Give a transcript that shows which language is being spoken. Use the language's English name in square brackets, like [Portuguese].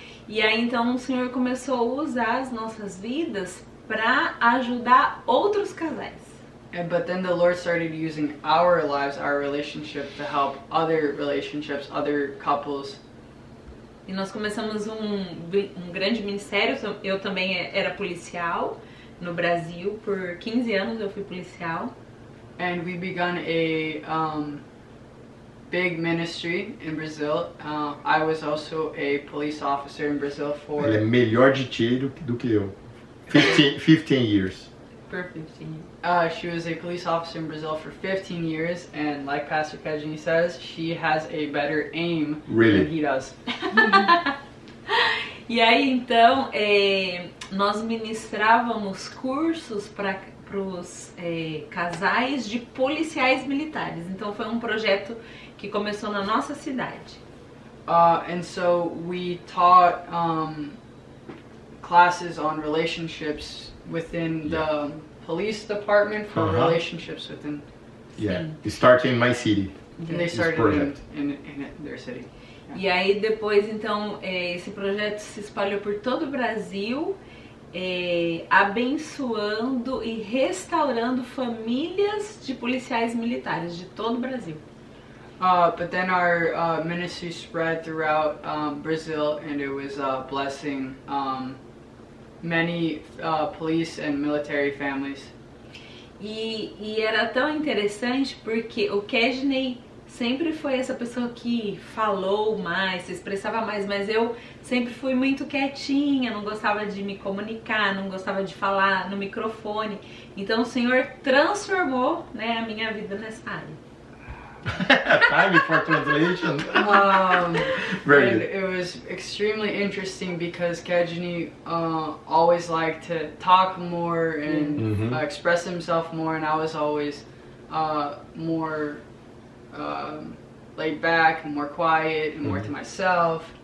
[Portuguese] E aí então o Senhor começou a usar as nossas vidas para ajudar outros casais. [English] But then the Lord started using our lives, our relationship, to help other relationships, other couples. [Portuguese] E nós começamos um grande ministério. Eu também era policial no Brasil. Por 15 anos eu fui policial. [English] And we begun a big ministry in Brazil. I was also a police officer in Brazil for... [Portuguese] Ele é melhor de tiro do que eu. [English] 15 years. Por 15 years. She was a police officer in Brazil for 15 years, and like Pastor Kedney says, she has a better aim Really? than he does. [Portuguese] E aí então nós ministrávamos cursos para os casais de policiais militares. Então foi um projeto que começou na nossa cidade. [English] And so we taught classes on relationships within the police department for relationships within. Yeah. Starting in my city. And they started project. in their city. [Portuguese] E aí depois então esse projeto se espalhou por todo o Brasil, abençoando e restaurando famílias de policiais militares de todo o Brasil. [English] But then our ministry spread throughout Brazil, and it was blessing many police and military families. [Portuguese] E era tão interessante porque o Kedney sempre foi essa pessoa que falou mais, se expressava mais, mas eu sempre fui muito quietinha, não gostava de me comunicar, não gostava de falar no microfone. Então o Senhor transformou, né, a minha vida nessa área. [English] Time for translation. Very And good. it was extremely interesting because Kedney always liked to talk more and express himself more, and I was always more laid back and more quiet and more to myself.